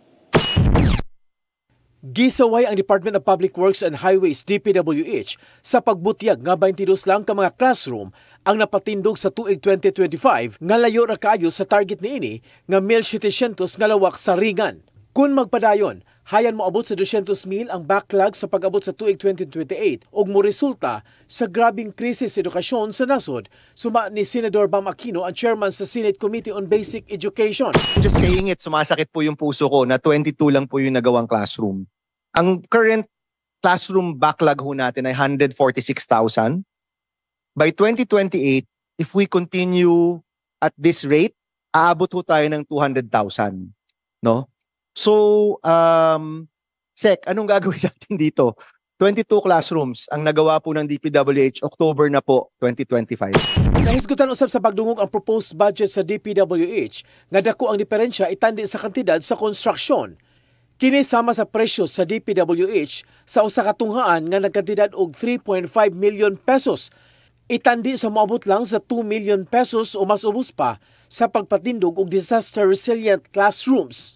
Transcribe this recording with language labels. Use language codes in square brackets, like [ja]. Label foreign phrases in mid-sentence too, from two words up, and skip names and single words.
[ceb] Gisaway ang Department of Public Works and Highways DPWH sa pagbutyag nga 22 lang ka mga classroom ang napatindog sa tuig 2025 nga layo ra kaayo sa target niini nga 1,700 nga lawak sa ringan. Kung magpadayon, hayan moabot sa 200,000 ang backlog sa pag-abot sa tuig 2028 ug moresulta sa grabing krisis sa edukasyon sa nasod, suma ni Senador Bam Aquino, ang chairman sa Senate Committee on Basic Education. [en] Just saying it, [tl] sumasakit po yung puso ko na 22 lang po yung nagawang classroom. Ang [en] current classroom backlog [tl] ho natin ay 146,000. By 2028, if we continue at this rate, aabot ho tayo ng 200,000. No? So, Sec, anong gagawin natin dito? 22 classrooms ang nagawa po ng DPWH October na po, 2025. [ceb] Nahisgutan usab sa pagdungog ang [en] proposed budget [ceb] sa DPWH nga dako ang diferensya itandi sa kantidad sa konstruksyon. Kini sama sa presyo sa DPWH sa usa ka tunghaan nga nagkantidad og 3.5 [en] million pesos. [ceb] Itandi sa moabot lang sa 2 [en] million pesos [ceb] o mas ubos pa sa pagpatindog og [en] disaster-resilient classrooms.